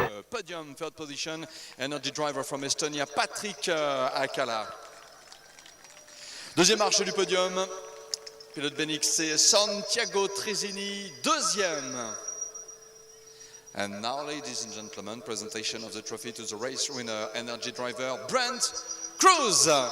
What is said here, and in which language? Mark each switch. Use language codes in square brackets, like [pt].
[en] Podium, third position, Energy driver from Estonia, Patrick Akala. [fr] 2e marche du podium, pilote BMX, c'est Santiago Trezini, 2e. [en] And now, ladies and gentlemen, presentation of the trophy to the race winner, Energy driver Brent Cruz.